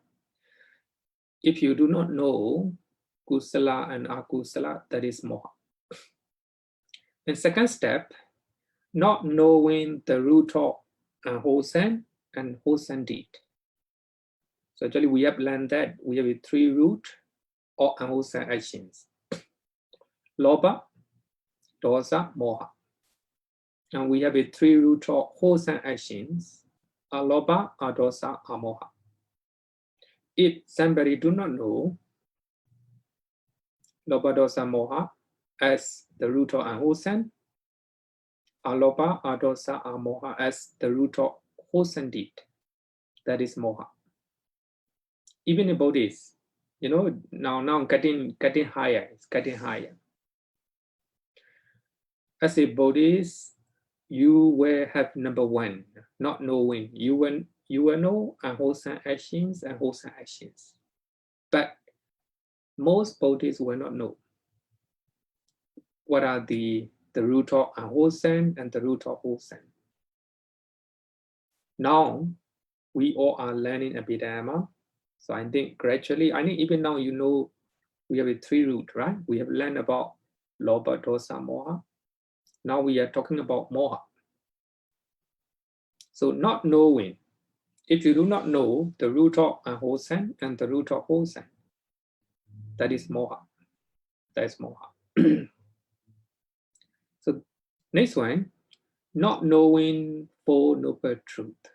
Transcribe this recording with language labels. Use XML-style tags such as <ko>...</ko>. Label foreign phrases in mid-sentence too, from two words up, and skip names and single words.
<en>If you do not know kusala and akusala, that is moha. And second step, not knowing the root of wholesome and wholesome deed. So actually we have learned that we have a 3 root of unwholesome actions.</en> <pi>Lobha, dosa, moha.</pi> <en>And we have a 3 root of wholesome actions,</en> <pi>alobha, adosa, amoha.</pi> <en>If somebody do not know</en> <pi>lobha, dosa, moha</pi> <en>as the root of unwholesome,</en> <pi>alobha, adosa, amoha</pi> <en>as the root of wholesome deed, that is moha. Even about this, you know, now getting higher, it's getting higher. As a Buddhist, you will have number 1, not knowing. You will know unwholesome actions and wholesome actions. But most Buddhists will not know what are the root of unwholesome and the root of wholesome. Now, we all are learning Abhidhamma. So I think gradually, I think even now you know we have a 3 root, right? We have learned about</en> <pi>lobha, dosa, moha.</pi> <en>Now we are talking about moha. So not knowing, if you do not know the root of unwholesome and the root of wholesome, that is moha. That is moha. So next one, not knowing Four Noble Truth.</en>